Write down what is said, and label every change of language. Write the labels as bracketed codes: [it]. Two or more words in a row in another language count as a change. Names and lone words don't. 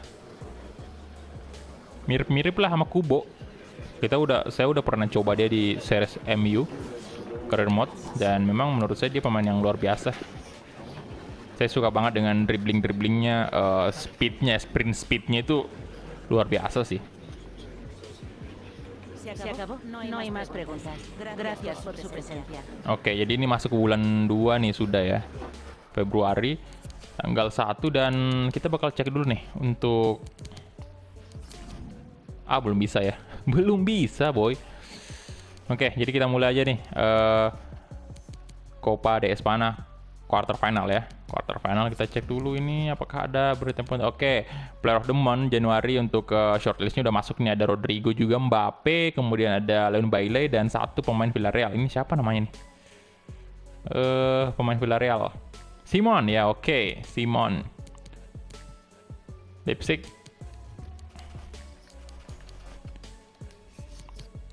[id] Mirip-mirip lah sama Kubo. Saya udah pernah coba dia di series MU [en] career mode [id] dan memang menurut saya dia pemain yang luar biasa. Saya suka banget dengan dribbling-dribblingnya, [en] sprint speednya [id] itu luar biasa sih. [es] ¿Se acabó? No hay más preguntas. Gracias por su presencia. [id] Oke, jadi ini masuk ke bulan 2 nih sudah ya. Februari tanggal 1 dan kita bakal cek dulu nih untuk belum bisa ya. Belum bisa, boy. Oke, jadi kita mulai aja nih. Copa de España [en] quarter final [id] ya. [en] Quarter final [id] kita cek dulu ini apakah ada berita penting. Oke, [en] Player of the Month [id] Januari untuk shortlistnya udah masuk nih, ada Rodrigo juga, Mbappe, kemudian ada Leon Bailey dan satu pemain Villarreal. Ini siapa namanya nih? Pemain Villarreal. Simon ya, oke. Simon. Leipzig.